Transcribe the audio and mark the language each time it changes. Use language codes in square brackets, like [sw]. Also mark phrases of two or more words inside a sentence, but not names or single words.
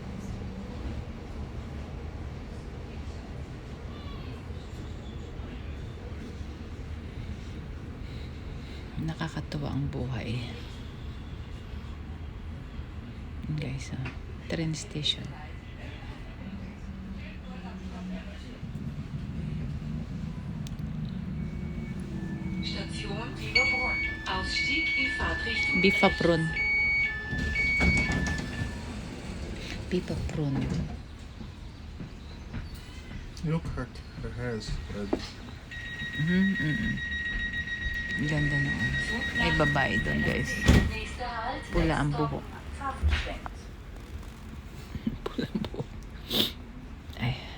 [tl] Nakakatuwa ang buhay. [en] Guys, train station. [de] Station Bieberbrunn. Ausstieg in Fahrtrichtung. Bieberbrunn. [en] Look, her hair is red. [tl] Ganda na. Ay babae doon guys. Pula ang buhok. Pula ang buhok. Ay.